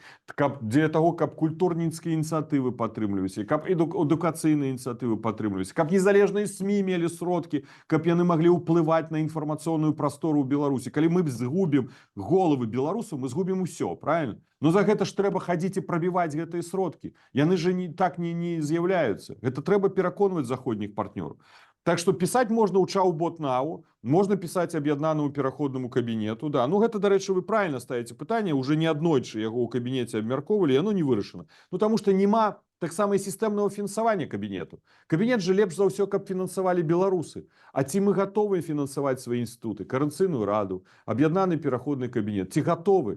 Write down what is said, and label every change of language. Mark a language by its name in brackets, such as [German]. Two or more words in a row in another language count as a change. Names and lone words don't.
[Belarusian] Каб для таго, каб культурніцкія ініцыятывы падтрымліваліся, каб адукацыйныя ініцыятывы падтрымліваліся, каб незалежныя СМІ мелі сродкі, каб яны маглі ўплываць на інфармацыйную прастору ў Беларусі. Калі мы згубім головы беларусаў, мы згубім усё, правильно? Но за гэта ж трэба хадзіць і прабіваць гэтыя сродкі. Яны же так не з'яўляюцца. Гэта трэба пераконваць заходніх партнёраў. [Russian] Так что писать можно у чат-бот нау, можно писать [Belarusian] аб'яднанаму пераходнаму кабінету. [Russian] Да. [Belarusian] Ну гэта, дарэчы, вы правильно ставіце пытанне, уже не аднойчы яго ў кабінеце абмяркоўвалі, яно не вырашана. Ну таму што няма таксама і сістэмнага фінансавання кабінету. Кабінет же лепш за ўсё, каб фінансавалі беларусы. А ці мы гатовы фінансаваць свае інстытуты, Коордынацыйную раду, аб'яднаны пераходны кабінет, ці гатовы?